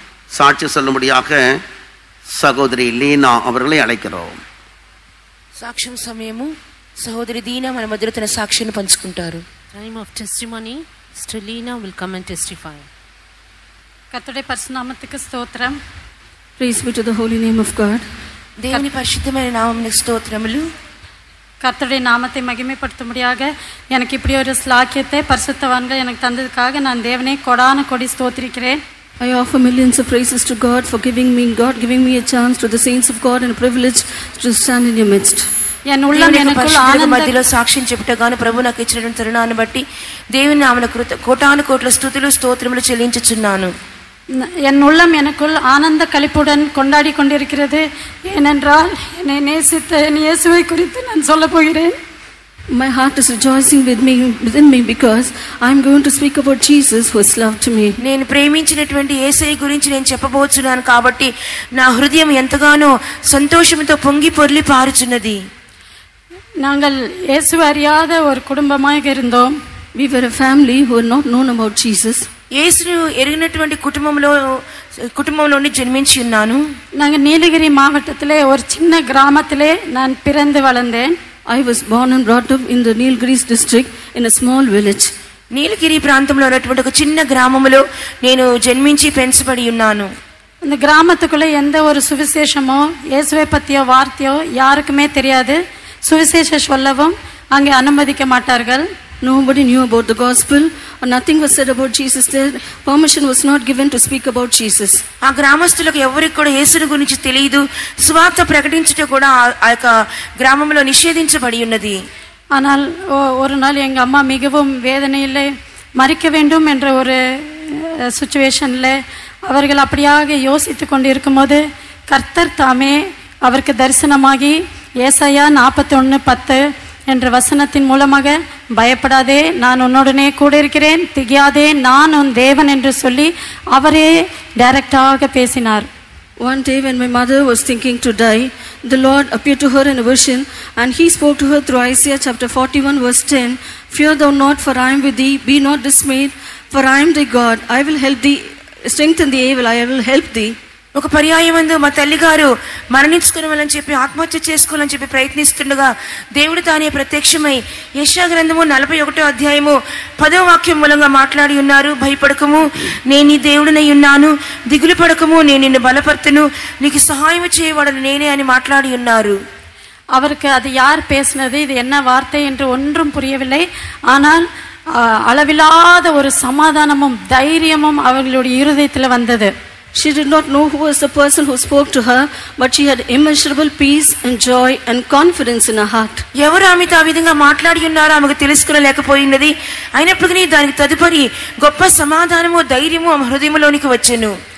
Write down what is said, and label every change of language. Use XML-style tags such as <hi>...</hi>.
<ta>சாட்சி சொல்லும்படியாக</ta> <te>సహోదరి</te> <ta>లీనా அவர்களை అழைக்கிறோம்.</ta> <te>సాక్ష్యం సమయము. సహోదరి దీనా మన మధ్యలో తన సాక్ష్యాన్ని పంచుకుంటారు.</te> <en>Time of testimony. Sister Leena will come and testify.</en> <ta>கர்த்தருடைய பரிசுத்த நாமத்துக்கு ஸ்தோத்திரம்.</ta> <en>Praise be to the holy name of God.</en> <te>దేవుని పరిశుద్ధమైన నామమునకు స్తోత్రములు.</te> <ta>கர்த்தருடைய நாமத்தை மகிமைப்படுத்தும்படியாக எனக்கு இப்படி ஒரு ஸ்லாக்கியத்தை பரிசுத்தவான்கள் எனக்கு தந்ததுக்காக நான் தேவனை கொடான கொடி ஸ்தோத்திரிக்கிறேன்.</ta> <en>I offer millions of praises to God for giving me a chance, to the saints of God, and a privilege to stand in your midst.</en> <te>ఎన్</te> <ta>உள்ளம் எனக்குள்</ta> <te>ఆనంద మధ్యలో సాక్ష్యం చెప్పుటగాను ప్రభు నాకు ఇచ్చినటువంటి తరుణాన్ని బట్టి దేవుని నామమునకు కోటాను కోట్ల స్తుతులు స్తోత్రములు చెల్లించుచున్నాను.</te> <ta>என் உள்ளம் எனக்குள் ஆனந்த களிப்புடன் கொண்டாடி கொண்டிருக்கிறது. ஏனென்றால் என்னை நேசித்த என் இயேசுவை குறித்து நான் சொல்ல போகிறேன்.</ta> <en>My heart is rejoicing within me because I am going to speak about Jesus who has loved me.</en> <te>నేను ప్రేమించినటువంటి యేసయ్య గురించి నేను చెప్పబోతున్నాను కాబట్టి నా హృదయం ఎంతగానో సంతోషంతో పొంగి పొర్లి పారుచున్నది.</te> <ta>நாங்கள் இயேசுவை அறியாத ஒரு குடும்பமாக இருந்தோம்.</ta> <en>We were a family who had not known about Jesus.</en> <te>యేసును ఎరిగినటువంటి కుటుంబంలోని జన్మించి ఉన్నాను.</te> <ta>நாங்கள் நீலகிரி மாவட்டத்திலே ஒரு சின்ன கிராமத்திலே நான் பிறந்து வளர்ந்தேன்.</ta> <en>I was born and brought up in the Nilgiris district in a small village.</en> <te>నీలగిరి ప్రాంతంలో ఉన్నటువంటి ఒక చిన్న గ్రామములో నేను జన్మించి పెంచబడి ఉన్నాను.</te> <ta>இந்த கிராமத்துக்குள்ள எந்த ஒரு சுவிசேஷமோ இயேசுவை பற்றிய வார்த்தையோ யாருக்குமே தெரியாது. சுவிசேஷம் சொல்லவும் அங்கே அனுமதிக்க மாட்டார்கள்.</ta> <en>Nobody knew about the gospel, or nothing was said about Jesus there. Permission was not given to speak about Jesus.</en> <te>ఆ గ్రామస్తులకు ఎవరికి కూడా యేసుని గురించి తెలియదు. సువార్త ప్రకటించుట కూడా ఆ యొక్క గ్రామంలో నిషేధించబడి ఉన్నది.</te> <ta>ஆனால் ஒரு நாள் எங்க அம்மா மிகவும் வேதனையிலே மரிக்க வேண்டும் என்ற ஒரு சிச்சுவேஷன்ல அவர்கள் அப்படியாக யோசித்து கொண்டு இருக்கும்போது கர்த்தர் தாமே அவருக்கு தரிசனமாகி ஏசாயா 41:10 என்ற வசனத்தின் மூலமாக பயப்படாதே, நான் உன்னுடனே கூட இருக்கிறேன், திகையாதே, நான் உன் தேவன் என்று சொல்லி அவரே டைரக்டாக பேசினார்.</ta> <en>One day when my mother was thinking to die, the Lord appeared to her in a vision and he spoke to her through Isaiah chapter 41:10. Fear thou not, for I am with thee, be not dismayed, for I am thy God, I will help thee, strengthen thee, I will help thee.</en> <te>ఒక పర్యాయమందు మా తల్లిగారు మరణించుకోవాలని చెప్పి ఆత్మహత్య చేసుకోవాలని చెప్పి ప్రయత్నిస్తుండగా దేవుడు తానే ప్రత్యక్షమై యెషయా గ్రంథము 41వ అధ్యాయము 10వ వాక్యం మూలంగా మాట్లాడి ఉన్నారు. భయపడకము, నేను నీ దేవుడినై ఉన్నాను, దిగులు పడకము, నేను నిన్ను బలపర్తును, నీకు సహాయం చేయవాడను నేనే అని మాట్లాడి ఉన్నారు.</te> <ta>அவருக்கு அது யார் பேசினது, இது என்ன வார்த்தை என்று ஒன்றும் புரியவில்லை. ஆனால் அளவில்லாத ஒரு சமாதானமும் தைரியமும் அவர்களுடைய இருதயத்தில் வந்தது.</ta> <en>She did not know who was the person who spoke to her, but she had immeasurable peace and joy and confidence in her heart.</en> <te>ఎవరు ఆమెతో ఆ విధంగా మాట్లాడి ఉన్నారో ఆమెకు తెలుసుకోలేకపోయినది. అయినప్పటికీ దానికి తదుపరి గొప్ప సమాధానము ధైర్యము ఆమె హృదయంలోనికి వచ్చెను.</te>